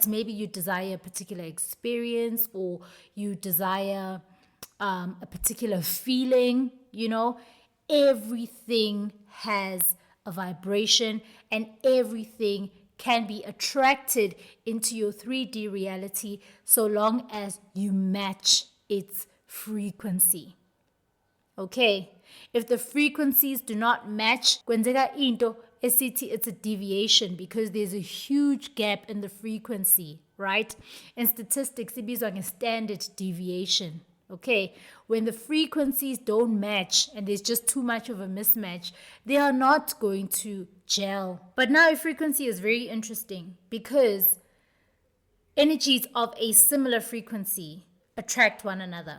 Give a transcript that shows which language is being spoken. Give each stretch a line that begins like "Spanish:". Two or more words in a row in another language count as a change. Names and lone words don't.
English: Maybe you desire a particular experience, or you desire a particular feeling, everything has a vibration, and everything can be attracted into your 3D reality so long as you match its frequency. Okay, if the frequencies do not match,
Xhosa: kwenzeka into esithi
English: it's a deviation, because there's a huge gap in the frequency, right? In statistics,
Xhosa: ibizwa nge-
English: standard deviation. Okay, when the frequencies don't match and there's just too much of a mismatch, they are not going to gel. But now a frequency is very interesting, because energies of a similar frequency attract one another.